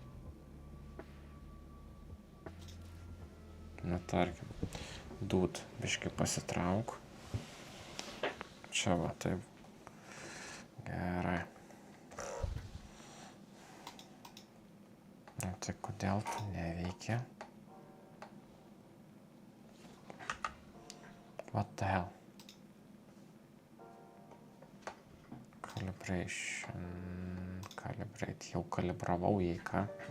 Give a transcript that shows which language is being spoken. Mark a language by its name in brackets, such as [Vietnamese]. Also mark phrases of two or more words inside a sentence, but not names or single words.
[Lithuanian] Nu, tarkim, biškį pasitrauk. Čia va, taip. Gerai. Tai kodėl tu neveikia? [English] What the hell? Calibration. Calibrate. [Lithuanian] Jau kalibravau jį, ką?